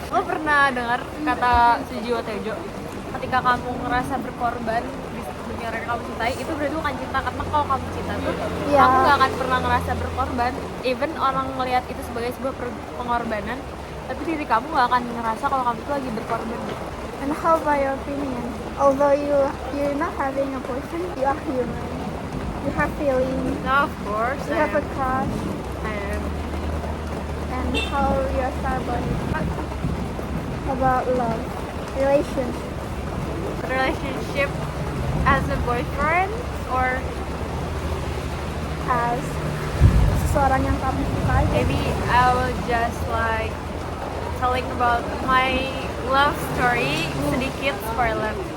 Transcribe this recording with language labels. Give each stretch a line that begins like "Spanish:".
Indonesian: Lo pernah dengar kata Sujiwo Tejo, ketika kamu ngerasa berkorban di dunia yang kamu cintai, itu berarti bukan cinta. Karena kalau kamu cinta tuh, Iya. kamu gak akan pernah ngerasa berkorban. Even orang melihat itu sebagai sebuah pengorbanan, tapi diri kamu gak akan ngerasa kalau kamu tuh lagi berkorban.
English: And how about your opinion? Although you're not having a boyfriend, you are human. You have feelings. No, of course. You have a crush. I am. And how you feel about it? About love, relationship. Relationship as a boyfriend or
Indonesian: As seseorang yang kamu sukai.
English: maybe I will just like telling about my love story
Indonesian: sedikit spoiler.